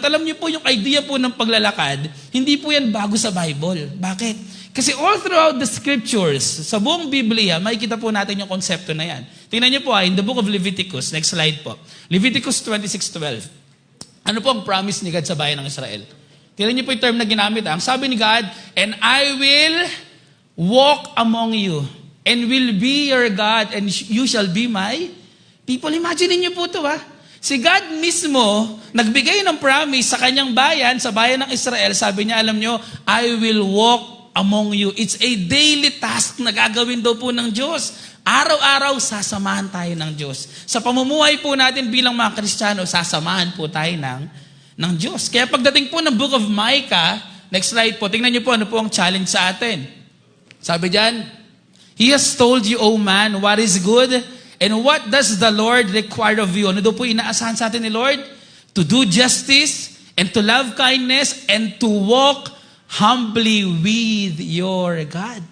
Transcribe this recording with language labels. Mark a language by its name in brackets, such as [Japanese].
[Filipino] At alam niyo po yung idea po ng paglalakad, hindi po yan bago sa Bible. Bakit? Kasi [English] all throughout the scriptures, [Filipino] sa buong Biblia, makikita po natin yung konsepto na yan. Tingnan niyo po [English] in the book of Leviticus, next slide po. Leviticus 26:12. [Filipino] Ano po ang promise ni God sa bayan ng Israel? Tingnan niyo po yung term na ginamit. Ang sabi ni God, [English] and I will walk among you, and will be your God, and you shall be my people. [Filipino] Imagine niyo po ito Si God mismo, nagbigay ng promise sa kanyang bayan, sa bayan ng Israel, sabi niya, alam niyo, [English] I will walk among you. It's a daily task [Filipino] na gagawin daw po ng Diyos. Araw-araw, sasamahan tayo ng Diyos. Sa pamumuhay po natin bilang mga Kristiyano, sasamahan po tayo ng Diyos. Kaya pagdating po ng book of Micah, next slide po, tingnan niyo po ano po ang challenge sa atin. [English] Sabi diyan, He has told you, O man, what is good, and what does the Lord require of you? [Filipino] Ano daw po inaasahan sa atin ni Lord? [English] To do justice, and to love kindness, and to walk humbly with your God.